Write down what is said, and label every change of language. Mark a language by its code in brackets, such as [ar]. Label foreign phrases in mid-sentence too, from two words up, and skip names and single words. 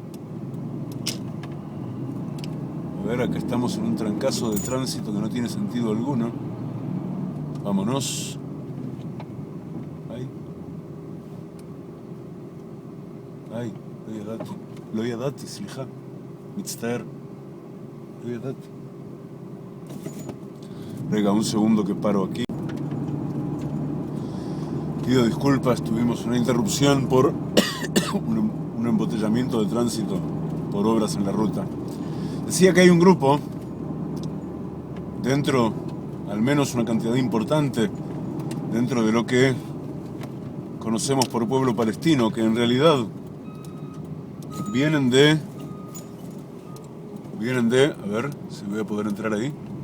[es] A ver, acá estamos en un trancazo de tránsito que no tiene sentido alguno. Vámonos. Ay, [he] לא ידעתי, סליחה, מצטער, לא ידעתי. Rega, [es] un segundo que paro aquí. Pido disculpas, tuvimos una interrupción por un embotellamiento de tránsito por obras en la ruta. Decía que hay un grupo dentro, al menos una cantidad importante, dentro de lo que conocemos por pueblo palestino, que en realidad vienen de, a ver si voy a poder entrar ahí.